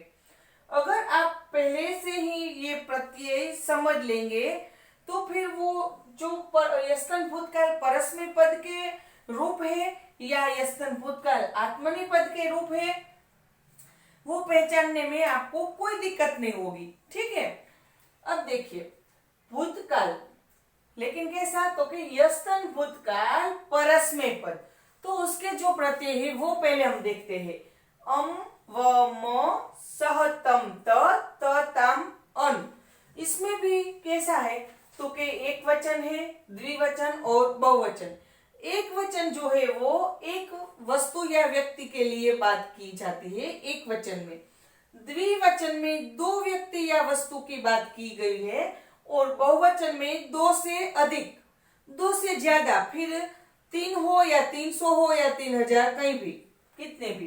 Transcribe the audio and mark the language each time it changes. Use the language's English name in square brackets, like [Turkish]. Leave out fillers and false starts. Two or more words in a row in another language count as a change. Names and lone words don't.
[Hindi] अगर आप पहले से ही ये प्रत्यय समझ लेंगे तो फिर वो जो यस्तन भूतकाल परस्मैपद पद के रूप है या यस्तन भूतकाल आत्मनेपद के रूप है वो पहचानने में आपको कोई दिक्कत नहीं होगी। ठीक है, अब देखिए भूतकाल, लेकिन कैसा, तो कि यस्तन भूतकाल परस्मैपद, तो उसके जो प्रत्यय है वो पहले हम देखते हैं। [Sanskrit] अम व म सह तम त तम अन। [Hindi] इसमें भी कैसा है, तो कि एक वचन है, द्विवचन और बहुवचन। एक वचन जो है वो एक वस्तु या व्यक्ति के लिए बात की जाती है एक वचन में। द्विवचन में दो व्यक्ति या वस्तु की बात की गई है और बहुवचन में दो से अधिक, दो से ज्यादा, फिर 3 हो या 300 हो या 3000, कहीं भी, कितने भी।